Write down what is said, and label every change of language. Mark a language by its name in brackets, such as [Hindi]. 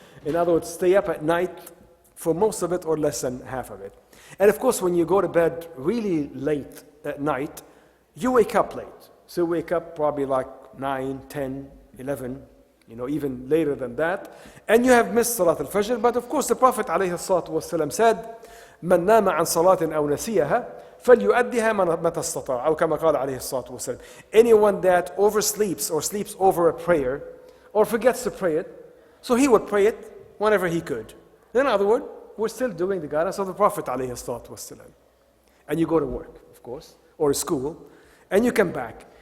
[English] In other words, stay up at night for most of it or less than half of it. And of course, when you go to bed really late at night, you wake up late. So you wake up probably like 9, 10, 11, even later than that. And you have missed Salat al-Fajr. But of course, the Prophet ﷺ said, [Arabic] مَنْ نَامَ عَنْ صَلَاةٍ أَوْ نَسِيَهَا فَلْيُؤَدِّهَا مَتَى اسْتَطَاعَ أو كما قال عليه الصلاة والسلام. [English] Anyone that oversleeps or sleeps over a prayer or forgets to pray it, so he would pray it whenever he could. In other words, we're still doing the guidance of the Prophet عليه الصلاة والسلام. And you go to work, of course, or school, and you come back.